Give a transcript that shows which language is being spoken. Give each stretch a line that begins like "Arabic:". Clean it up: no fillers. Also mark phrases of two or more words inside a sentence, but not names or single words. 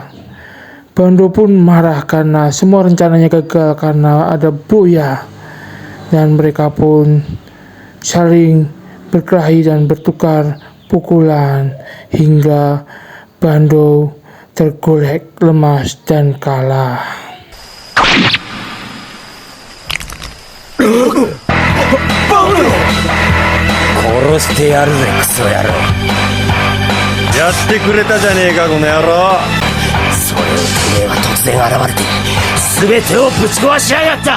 Indonesian: Bando pun marah karena semua rencananya gagal karena ada Buya. Dan mereka pun saling berkelahi dan bertukar pukulan hingga Bando tergolek lemas dan kalah.
Japanese: 殺してやるぜクソ野郎。やってくれたじゃねえかこの野郎。それをてめえは突然現れて全てをぶち壊しやがった。